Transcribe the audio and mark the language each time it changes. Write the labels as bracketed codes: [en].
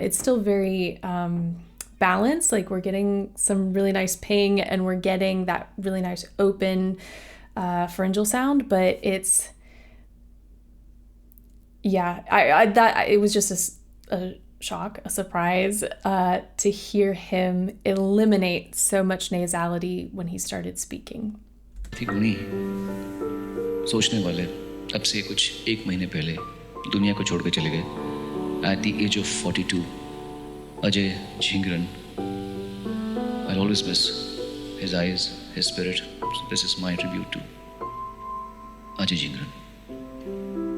[en] It's still very balanced. Like, we're getting some really nice ping and we're getting that really nice open pharyngeal sound, but it's, yeah, it was just a shock, a surprise to hear him eliminate so much nasality when he started speaking. [hi] सोचने वाले अब से कुछ एक महीने पहले दुनिया को छोड़ के चले गए [en] at the age of 42. Ajay Jhingran. I'll always miss his eyes, his spirit. So this is my tribute to Ajay Jhingran.